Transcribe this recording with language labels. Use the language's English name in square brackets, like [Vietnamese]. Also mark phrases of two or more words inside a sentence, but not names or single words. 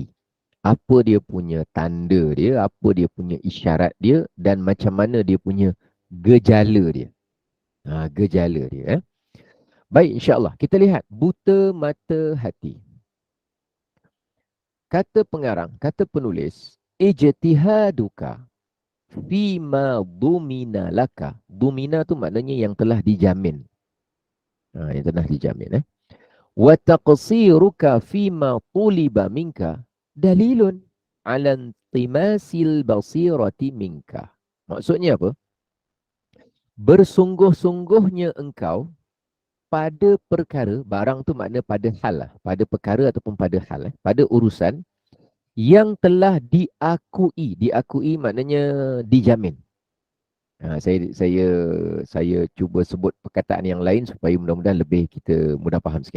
[Malay] Apa dia punya tanda dia, apa dia punya isyarat dia, dan macam mana dia punya gejala dia. Gejala dia. Baik, insyaAllah. Kita lihat, buta mata hati. Kata pengarang, kata penulis, [Arabic] اجتهادك فيما ضمن لك. [Malay] Dumina tu maknanya yang telah dijamin. Yang telah dijamin. [Arabic] وتقصيرك فيما طلب منك دليل على انطماس البصيرة منك. [Malay] Maksudnya apa? Bersungguh-sungguhnya engkau pada perkara, barang tu makna pada hal lah. Pada perkara ataupun pada hal, pada urusan yang telah diakui. Diakui maknanya dijamin. Saya cuba sebut perkataan yang lain supaya mudah-mudahan lebih kita mudah faham sikit.